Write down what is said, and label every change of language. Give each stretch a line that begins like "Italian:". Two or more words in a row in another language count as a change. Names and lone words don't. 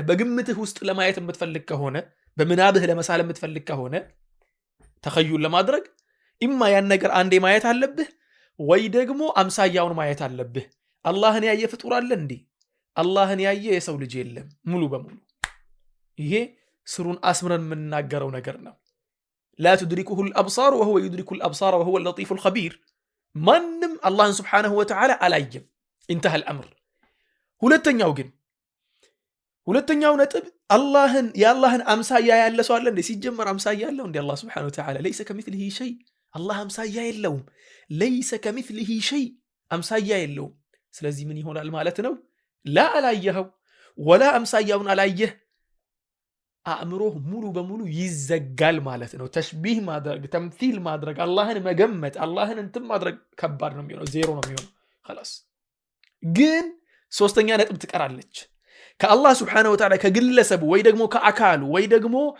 Amharic: በግምትህ ውስጥ ለማየት የምትፈልግ ከሆነ በመናብህ ለመሳል የምትፈልግ ከሆነ ተኸዩል ለማድረግ ኢማ ያን ነገር አንዴ ማየት አለብህ ወይ ደግሞ አምሳያውን ማየት አለብህ አላህን ያየ ፍጡር አለ እንዴ አላህን ያየ የሰው ልጅ የለም ሙሉ በሙሉ ይሄ ስሩን አስምረን የምናገረው ነገር ነው
Arabic: لا تدركه الابصار وهو يدرك الابصار وهو اللطيف الخبير
Amharic: ማንም አላህን
Arabic: سبحانه وتعالى
Amharic: አላየም
Arabic: انتهى الامر
Amharic: ሁለተኛው ነጥብ አላህን የአላህን አምሳያ ያለ ሰው አለ እንዴ ሲጀመር አምሳያ ያለው እንዴ አላህ
Arabic: سبحانه وتعالى ليس كمثله شيء
Amharic: አላህ አምሳያ የለውም
Arabic: ليس كمثله شيء
Amharic: አምሳያ የለውም ስለዚህ ምን ይሆናል ማለት ነው ላ አላየኸው ወላ አምሳያውን አላየህ አእምሮህ ሙሉ በሙሉ ይዘጋል ማለት ነው ተሽቢህ ማድረግ ተምሲል ማድረግ አላህን መገመት አላህን እንትን ማድረግ ከባድ ነው የሚሆነው ዜሮ ነው የሚሆነው خلاص ግን ሶስተኛ ነጥብ ትቀራለች ከአላህ
Arabic: سبحانه وتعالى
Amharic: ከግለሰብ ወይ ደግሞ ከአካሉ ወይ ደግሞ